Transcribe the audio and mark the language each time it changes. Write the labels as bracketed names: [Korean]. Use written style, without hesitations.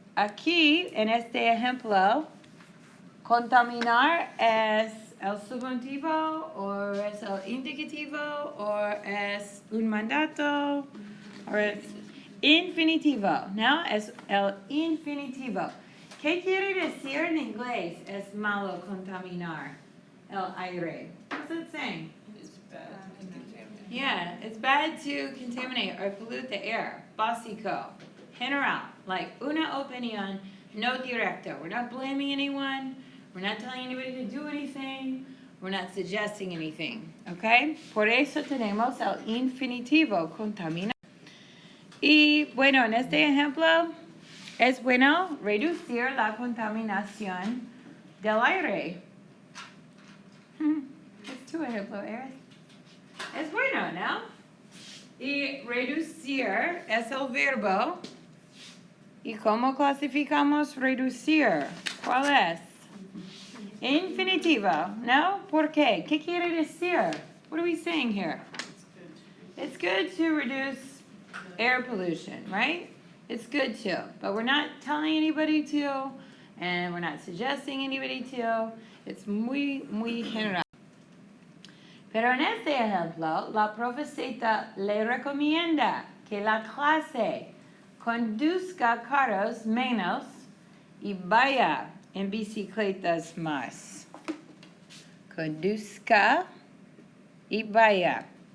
[Spanish] Aquí, en este ejemplo, contaminar es el subjuntivo o es el indicativo o es un mandato o es infinitivo, ¿no? Es el infinitivo. ¿Qué quiere decir en inglés es malo contaminar el aire? [English] What's it saying? It's bad to contaminate. Yeah, it's bad to contaminate or pollute the air. [Spanish] Básico. General. Like una opinión no directa. [English] We're not blaming anyone. We're not telling anybody to do anything. We're not suggesting anything. Okay? [Spanish] Por eso tenemos el infinitivo, contamina. Y bueno, en este ejemplo, es bueno reducir la contaminación del aire. Es tu ejemplo, Eris. Es bueno, ¿no? Y reducir es el verbo. ¿Y cómo clasificamos reducir? ¿Cuál es? Infinitivo, ¿no? ¿Por qué? ¿Qué quiere decir? [English] What are we saying here? It's good to reduce air pollution, right? It's good to, but we're not telling anybody to, and we're not suggesting anybody to. It's [Spanish] muy, muy [English] general. [Spanish] Pero en este ejemplo, la profesora le recomienda que la clase conduzca carros menos y vaya en bicicletas más. Conduzca y vaya.